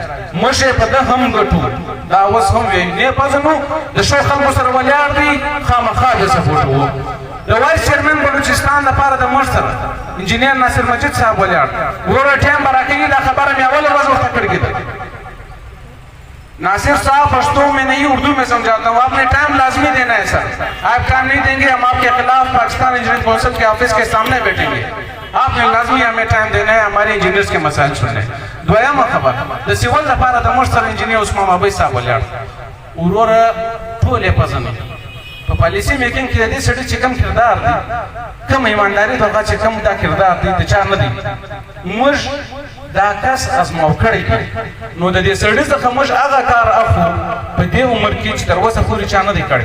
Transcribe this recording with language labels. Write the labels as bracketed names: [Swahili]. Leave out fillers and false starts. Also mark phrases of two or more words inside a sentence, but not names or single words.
[Pashto] موږ یې په ده هم ګټو دا اوس هم وایي نه پېژنو د ښو خلکو سره ولاړ دي خامخا د سپورټ وو. د [English] vice chairman [Pashto] بلوچستان لپاره د موږ سره انجینیر ناصر مجید صاحب ولاړ وروره ټایم به راکوي دا خبره مې اوله ورځ ورته کړې ده. [Urdu] ناصر صاحب پشتو میں نہیں اردو میں سمجھاتا ہوں آپ نے ٹائم لازمی دینا ہے سر. آپ ٹائم نہیں دیں گے ہم آپ کے خلاف پاکستان انجینئرنگ کونسل کے آفس کے سامنے بیٹھیں گے. آپ نے لازمی ہمیں ٹائم دینا ہے ہمارے انجینئرز کے مسائل سننے. [Pashto] دویمه خبر د سیول لپاره د موږ سره انجینیر عثمان بابی صاحب ولاړ وروره ټول یې پېژني په [English] policy making [Pashto] کې د دې سړي چې کوم کردار دی کوم ایمانداري دغه چې کوم دا کردار دی د چا نه دی موږ دا کس ازماو کړی نو د دې سړي څخه موږ هغه کار اخلو په دې عمر کې چې تر اوسه پورې چا نه دی کړی.